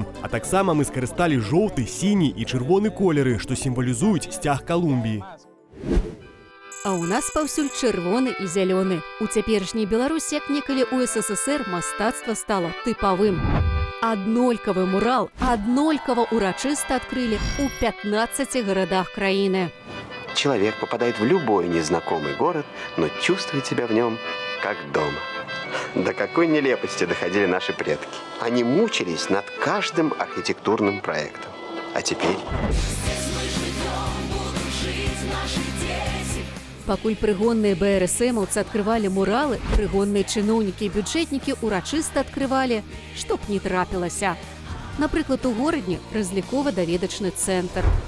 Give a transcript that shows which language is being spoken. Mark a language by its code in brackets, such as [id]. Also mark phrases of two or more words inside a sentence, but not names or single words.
[be] А таксама мы скарысталі жоўты, сіні і чырвоны колеры, што сімвалізуюць сцяг Калумбіі. А ў нас паўсюль чырвоны і зялёны. У цяперашняй Беларусі, як некалі ў СССР, мастацтва стала тыпавым. Аднолькавы мурал аднолькава урачыста адкрылі ў 15 гарадах краіны. [ru] Человек попадает в любой незнакомый город, но чувствует себя в нем как дома. До какой нелепости доходили наши предки. Они мучились над каждым архитектурным проектом. А теперь... [be] Пакуль прыгонныя БРСМаўцы адкрывалі муралы, прыгонныя чыноўнікі і бюджэтнікі урачыста адкрывалі, што б не трапілася. Напрыклад, у горадні разлікова-даведачны цэнтр.